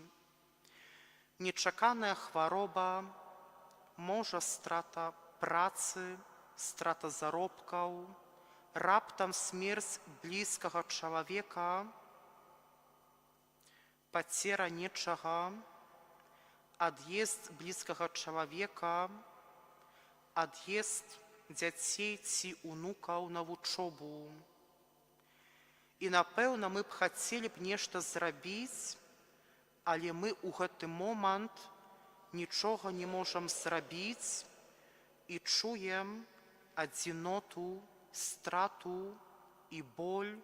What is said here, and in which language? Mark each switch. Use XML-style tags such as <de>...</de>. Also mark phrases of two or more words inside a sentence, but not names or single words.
<uk>Нечакана хвороба, може страта праці, страта заробків, раптом смерть близького чоловіка, потеря нечого, отъезд близького чоловіка,</uk> <be>отъезд дзяцей ці унукаў на вучобу. І, напэўна, мы б хацелі б нешта зрабіць, але мы ў гэты момант нічога не можам зрабіць і чуем адзіноту, страту і боль.</be>